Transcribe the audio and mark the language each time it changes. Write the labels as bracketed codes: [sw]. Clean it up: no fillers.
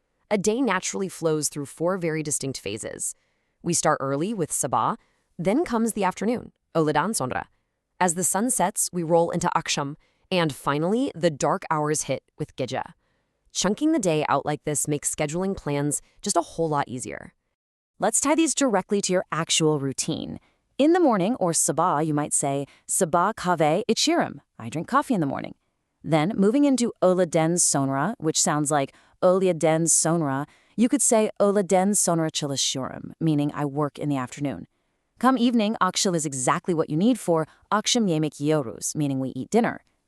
[en] A day naturally flows through 4 very distinct phases. We start early with Sabah, then comes the afternoon, Öğleden, sonra. As the sun sets, we roll into Akşam, and finally, the dark hours hit with Gece. Chunking the day out like this makes scheduling plans just a whole lot easier. Let's tie these directly to your actual routine. In the morning, or sabah, you might say, [tr] sabah kahve içiyorum. [en] I drink coffee in the morning. Then, moving into öğleden sonra, which sounds like öğleden sonra, you could say [tr] öğleden sonra çalışıyorum, [en] meaning I work in the afternoon. Come evening, akşam is exactly what you need for [tr] akşam yemek yiyoruz, [en] meaning we eat dinner.